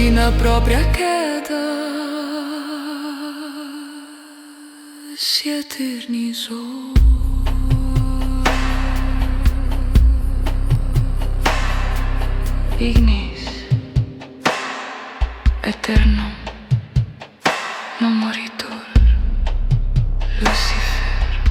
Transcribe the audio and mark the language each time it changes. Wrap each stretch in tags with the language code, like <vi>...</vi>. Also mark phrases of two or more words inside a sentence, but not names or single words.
<pt>sua própria queda se eternizou.</pt> <la>Ignis eternum non moritur. Lúcifer.</la>